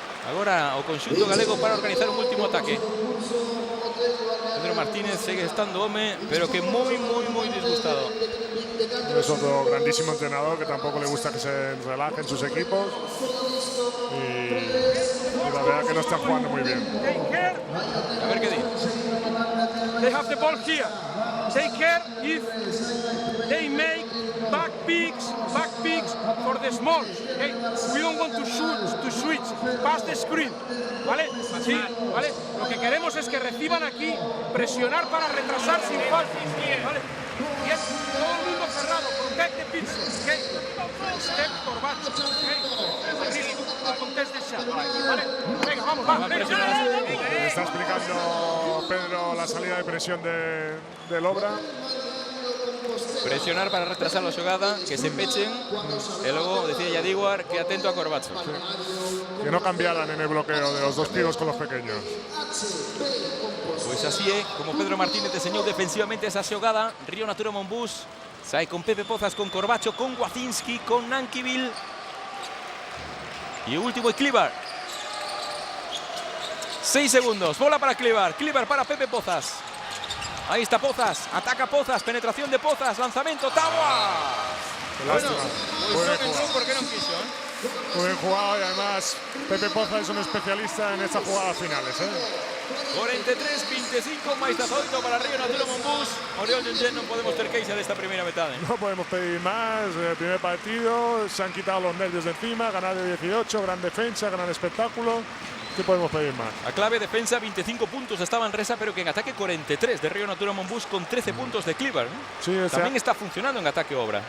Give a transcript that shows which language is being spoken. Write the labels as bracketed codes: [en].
[gl] Agora o conxunto galego para organizar un último ataque. [es] Pedro Martínez sigue estando home, pero que muy disgustado. Es otro grandísimo entrenador que tampoco le gusta que se relajen sus equipos. Y la verdad que no están jugando muy bien. A ver qué dice. [en] They have the ball here. Take care if they make back picks for the smalls. Okay? We don't want to switch past the screen. [es] ¿Vale? Sí, ¿vale? Lo que queremos es que reciban aquí, presionar para retrasar sin falta. ¿Vale? Y es todo el mundo cerrado. [en] Protect the pitch. Okay? Step Corbacho. Okay? Contest the shot. [es] ¿Vale? Venga, vamos, va. Le está explicando Pedro la salida de presión del Obra. Presionar para retrasar la xogada, [gl] que se pechen. [es] Y luego decía Yadiguar que atento a Corbacho. Que no cambiaran en el bloqueo de los dos pibos con los pequeños. Pues así es, como Pedro Martínez diseñó defensivamente esa xogada. Río Natura Monbus sai con Pepe Pozas, con Corbacho, con Wacinski, con Nankivil. Y último es Klivar. 6 segundos, bola para Klivar. Klivar para Pepe Pozas. Ahí está Pozas, ataca Pozas, penetración de Pozas, lanzamiento, Tawa. Bueno, pues no entró porque no quiso, Muy bien jugado y además Pepe Pozas es un especialista en estas jugadas finales. [gl] 43-25, máis 18 para Río Natura Monbus. Oriol Junyen, no podemos ter queixa desta primeira metade. [es] No podemos pedir más. El primer partido se han quitado los nervios de encima, ganar de 18, gran defensa, gran espectáculo. ¿Qué podemos pedir más? [gl] A clave defensa, [es] 25 puntos estaba en Resa, pero que en ataque 43 de Río Natura Monbus con 13 puntos de Klivar. Sí, también está funcionando en ataque Obra.